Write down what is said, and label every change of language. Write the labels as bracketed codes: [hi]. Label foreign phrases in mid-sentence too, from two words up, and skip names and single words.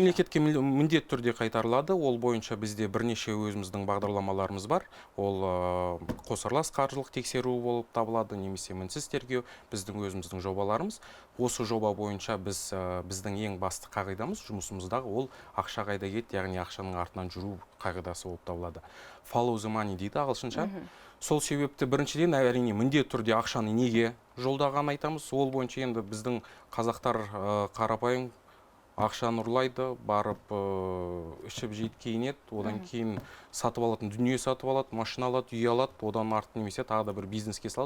[kk] Мемлекетке міндетті түрде қайтарылады. Ол бойынша бізде бірнеше өзіміздің бағдарламаларымыз бар. Ол қосарлас қаржылық тексеру болып табылады, немесе мінсіз тергеу, біздің өзіміздің жобаларымыз. Осы жоба бойынша біздің ең басты қағидамыз жұмысымыздағы ол ақша қайда кетті, яғни ақшаның артынан жүру қағидасы болып табылады. [en] Follow the money дейді ағылшынша. [kk] Сол себепті біріншіден әрине міндетті түрде ақшаны неге жолдаған айтамыз. Ол бойынша енді біздің қазақтар қарапайым ақшаны ұрлайды, барып ішіп жейді, киінеді, одан кейін сатып алатын дүние сатып алады, машина алады, үй алады, одан артын немесе тағы да бір бизнеске салады.